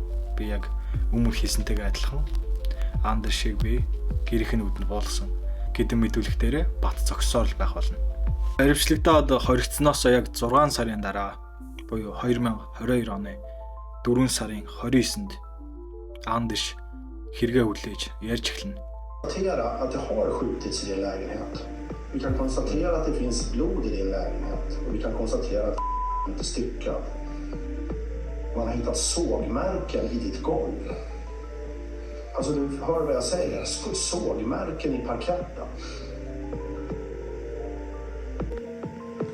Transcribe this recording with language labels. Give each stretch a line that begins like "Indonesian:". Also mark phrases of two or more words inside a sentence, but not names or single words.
Mongolian: Би яг өмнө хийсэнтэйгээ адилхан Андершийг би гэрхийн үдэнд буулгасан гэдэг мэдүүлэгтэрээ бат зогссоор л байх болно. Баривчлагдаад хоригдсноос яг 6 сарын дараа буюу 2022 оны 4 сарын 29-нд Андерш хэрэгээ хүлээж ярьж эхэлнэ.
Swedish: Att det har skjutits i din lägenhet. Vi kan konstatera att det finns blod i din lägenhet och vi kan konstatera att inte styckad. Man har hittat sågmärken i ditt golv. Alltså du hör vad jag säger, sågmärken i parketten.